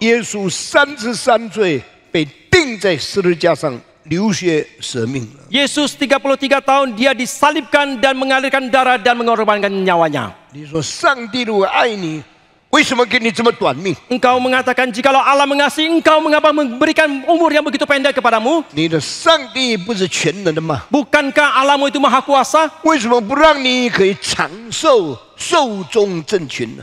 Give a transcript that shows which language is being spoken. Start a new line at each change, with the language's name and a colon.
Chinese: 耶稣33岁被钉在十字架上流血舍命了。
Indonesian: Yesus 33 tahun dia disalibkan dan mengalirkan darah dan mengorbankan nyawanya.
Chinese: 你说上帝如果爱你，为什么给你这么短命？
Indonesian: Engkau mengatakan jikalau Allah mengasihi engkau, mengapa memberikan umur yang begitu pendek kepadamu?
Chinese: 你的上帝不是全能的吗？
Indonesian: Bukankah Allahmu itu maha kuasa?
Chinese: 为什么不让你可以长寿、寿终正寝呢？